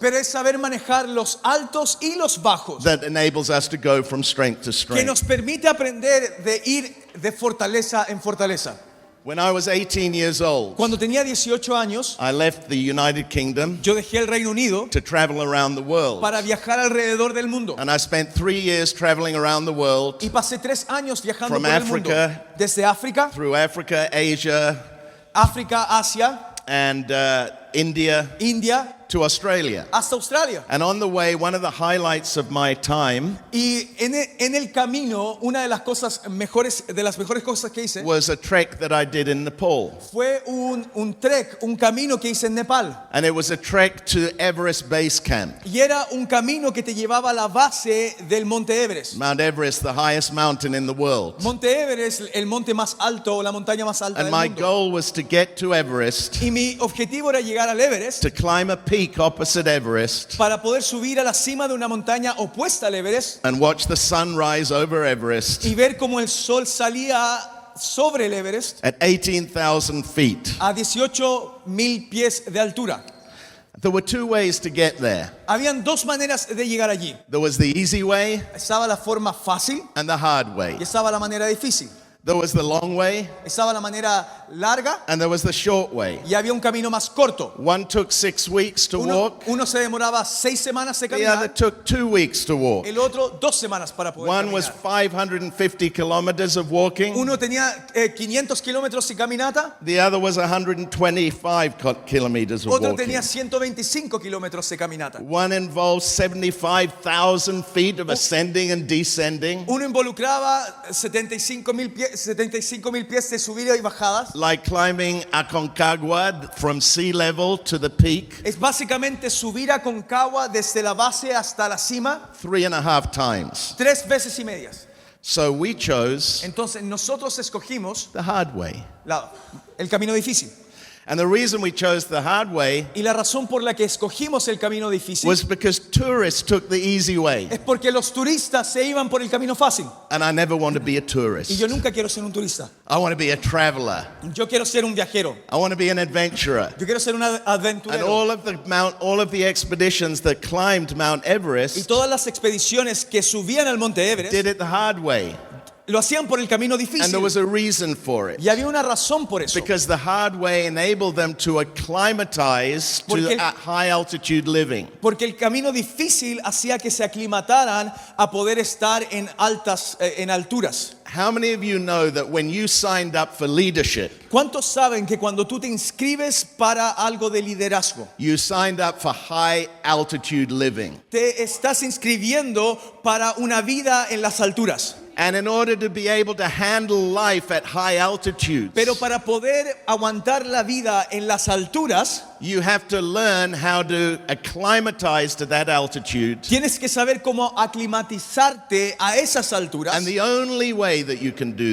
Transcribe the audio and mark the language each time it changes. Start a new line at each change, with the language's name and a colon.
Spanish: pero es saber manejar los altos y los bajos
English: that enables us to go from strength to
Spanish: que
English: strength.
Spanish: nos permite aprender de ir de fortaleza en fortaleza.
English: When I was 18 years old,
Spanish: Cuando tenía 18 años,
English: I left the United Kingdom
Spanish: yo dejé el Reino Unido
English: to travel around the world.
Spanish: para viajar alrededor del mundo.
English: And I spent 3 years traveling around the world,
Spanish: Y pasé 3 años viajando
English: From
Spanish: por el mundo.
English: Africa,
Spanish: Desde África,
English: through Africa, Asia,
Spanish: África, Asia,
English: and India
Spanish: India,
English: to Australia.
Spanish: hasta Australia.
English: And on the way, one of the highlights of my time
Spanish: Y en el camino, una de las cosas mejores, de las mejores cosas que hice,
English: was a trek that I did in Nepal.
Spanish: fue un trek, un camino que hice en Nepal.
English: And it was a trek to Everest Base Camp.
Spanish: Y era un camino que te llevaba a la base del Monte Everest.
English: Mount Everest, the highest mountain in the world.
Spanish: Monte Everest, el monte más alto, o la montaña más alta
English: And
Spanish: del
English: my
Spanish: mundo.
English: goal was to get to Everest,
Spanish: Y mi objetivo era llegar al Everest
English: to climb a peak opposite Everest,
Spanish: para poder subir a la cima de una montaña opuesta al Everest
English: and watch the sun rise over Everest
Spanish: y ver cómo el sol salía sobre el Everest
English: at 18,000 feet.
Spanish: a 18,000 pies de altura.
English: There were 2 ways to get there.
Spanish: Habían 2 maneras de llegar allí.
English: There was the easy way
Spanish: Estaba la forma fácil
English: and the hard way.
Spanish: y estaba la manera difícil.
English: There was the long way
Spanish: Estaba la manera larga
English: and there was the short way.
Spanish: y había un camino más corto.
English: One took 6 weeks to walk,
Spanish: Uno se demoraba 6 semanas de
English: the other
Spanish: caminar,
English: took 2 weeks to walk.
Spanish: el otro 2 semanas para poder
English: One was
Spanish: caminar.
English: 550 kilometers of walking,
Spanish: Uno tenía 500 kilómetros de caminata,
English: the other was 125 kilometers of
Spanish: otro
English: walking.
Spanish: tenía 125 kilómetros de caminata.
English: One involves 75,000 feet of ascending and descending,
Spanish: Uno involucraba 75,000 pies de subida y bajadas.
English: like climbing Aconcagua from sea level to the peak
Spanish: Es básicamente subir a Concagua desde la base hasta la cima
English: 3.5 times.
Spanish: 3 veces y medias.
English: So we chose
Spanish: Entonces nosotros escogimos
English: the hard way.
Spanish: el camino difícil.
English: And the reason we chose the hard way
Spanish: Y la razón por la que escogimos el camino difícil
English: was because tourists took the easy way.
Spanish: es porque los turistas se iban por el camino fácil.
English: And I never want to be a
Spanish: Y
English: tourist.
Spanish: yo nunca quiero ser un turista.
English: I want to be a traveler.
Spanish: Yo quiero ser un viajero.
English: I want to be an adventurer.
Spanish: Yo quiero ser un
English: And
Spanish: aventurero.
English: all of the expeditions that climbed Mount
Spanish: Y
English: Everest
Spanish: todas las expediciones que subían al Monte Everest
English: did it the hard way.
Spanish: lo hacían por el camino
English: And there
Spanish: difícil.
English: was a reason for it.
Spanish: Y había una razón por eso.
English: Because the hard way enabled them to acclimatize
Spanish: Porque
English: to
Spanish: el-
English: high altitude living.
Spanish: Porque el camino difícil hacía que se aclimataran a poder estar en alturas.
English: How many of you know that when you signed up for leadership,
Spanish: ¿Cuántos saben que cuando tú te inscribes para algo de liderazgo,
English: you signed up for high altitude living?
Spanish: te estás inscribiendo para una vida en las alturas?
English: And in order to be able to handle life at high altitudes,
Spanish: Pero para poder aguantar la vida en las alturas,
English: you have to learn how to acclimatize to that altitude.
Spanish: tienes que saber cómo aclimatizarte a esas alturas.
English: And the only way that you can do